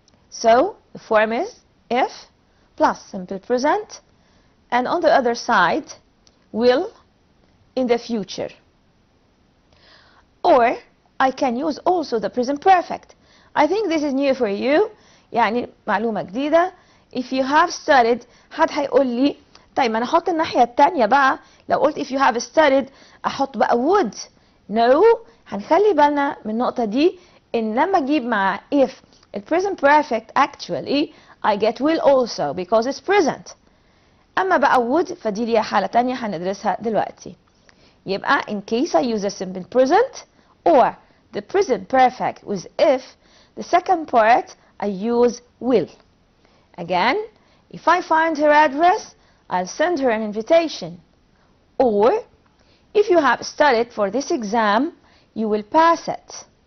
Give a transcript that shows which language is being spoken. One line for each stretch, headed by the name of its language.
English: So the form is if plus simple present and on the other side will in the future. Or I can use also the present perfect. I think this is new for you.
Arabic: يعني معلومة جديدة.
English: If you have studied
Arabic: حد هيقول لي طيب ما انا احط الناحية التانية بقى لو قلت
English: if you have studied
Arabic: احط بقى
English: would. No.
Arabic: هنخلي بالنا من النقطة دي ان لما اجيب مع
English: if the present perfect actually I get will also because it's present.
Arabic: اما بقى would فدي ليها حالة تانية هندرسها دلوقتي. يبقى
English: in case I use a simple present or the present perfect with if, the second part I use will. Again, if I find her address, I'll send her an invitation. Or, if you have studied for this exam, you will pass it.